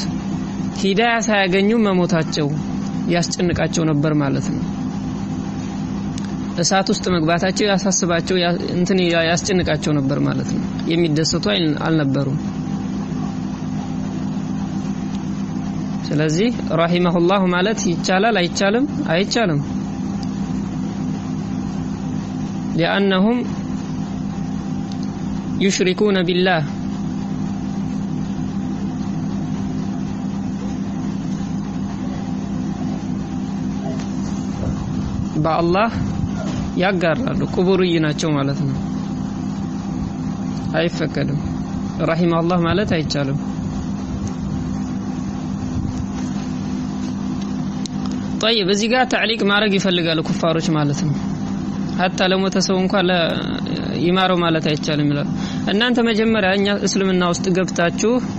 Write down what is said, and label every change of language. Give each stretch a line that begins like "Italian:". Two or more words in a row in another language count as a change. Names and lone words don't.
Amharic: ሂዳያ ሳያገኙ መሞታቸው ያስጨንቃቸው ነበር ማለት ነው። እሳት ውስጥ መግባታቸው ያሳስባቸው እንትን ያስጨንቃቸው ነበር ማለት ነው። የሚደሰቱ አልነበሩም። ስለዚህ ረሂመሁላህ ማለት ይቻላል አይቻልም? አይቻልም።
Arabic: لأنهم يشركون بالله بالله
Amharic: ያጋራሉ ቁቡርይ ናቸው ማለት ነው አይፈቀድም
Arabic: رحم الله
Amharic: ማለት አይቻልም طيب እዚህ ጋር تعليق ማድረግ ይፈልጋሉ ኩፋሮች ማለት ነው hatta ለሞተ ሰው እንኳን ይማረው ማለት አይቻልም ይላል እናንተ መጀመሪያ እኛ እስልምና ውስጥ ገብታችሁ